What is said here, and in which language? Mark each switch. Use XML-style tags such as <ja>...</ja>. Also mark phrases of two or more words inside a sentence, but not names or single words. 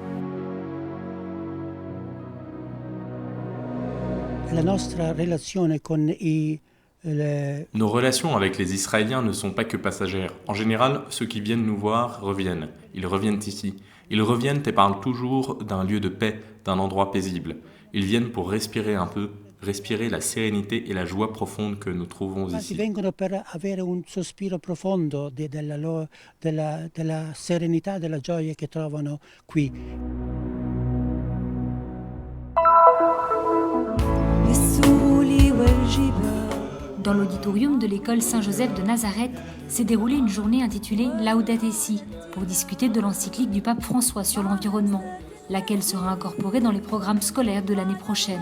<fr>Nos relations avec les Israéliens ne sont pas que passagères. En général, ceux qui viennent nous voir reviennent. Ils reviennent ici. Ils reviennent et parlent toujours d'un lieu de paix, d'un endroit paisible. Ils viennent pour respirer un peu, respirer la sérénité et la joie profonde que nous trouvons ici. Ils</fr> <it>vengono per avere un sospiro profondo della serenità, della gioia che trovano qui.</it> <fr>Dans l'auditorium de l'école Saint-Joseph de Nazareth s'est déroulée une journée intitulée Laudate Si pour discuter de l'encyclique du pape François sur l'environnement, laquelle sera incorporée dans les programmes scolaires de l'année prochaine.</fr>